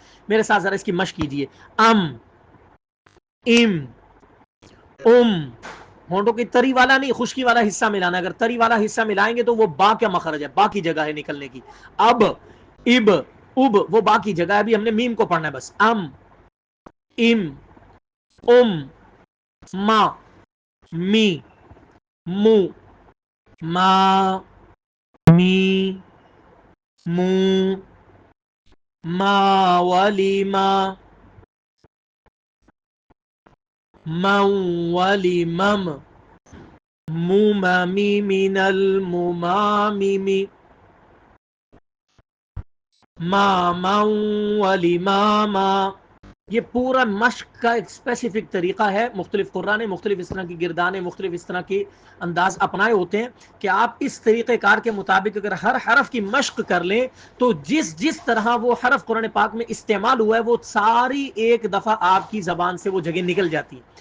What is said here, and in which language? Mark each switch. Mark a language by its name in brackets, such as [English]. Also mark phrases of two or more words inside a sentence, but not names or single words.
[Urdu] میرے ساتھ ذرا اس کی مشق کیجئے. ام، ام، ام. ہونٹوں کی تری والا نہیں، خشکی والا حصہ ملانا. اگر تری والا حصہ ملائیں گے تو وہ با کیا مخرج ہے، با کی جگہ ہے نکلنے کی. اب، اب، اب وہ با کی جگہ ہے. ابھی ہم نے میم کو پڑھنا ہے بس. ام، ام، ام، ما، می، مو، ما، می، مو، ما ولی ما، من ولی مم، ممی من الممامم، ما من ولی ماما، یہ پورا مشق کا ایک اسپیسیفک طریقہ ہے. مختلف قرآن نے مختلف اس طرح کی گردانیں مختلف اس طرح کے انداز اپنائے ہوتے ہیں کہ آپ اس طریقہ کار کے مطابق اگر ہر حرف کی مشق کر لیں تو جس طرح وہ حرف قرآن پاک میں استعمال ہوا ہے وہ ساری ایک دفعہ آپ کی زبان سے وہ جگہ نکل جاتی ہے.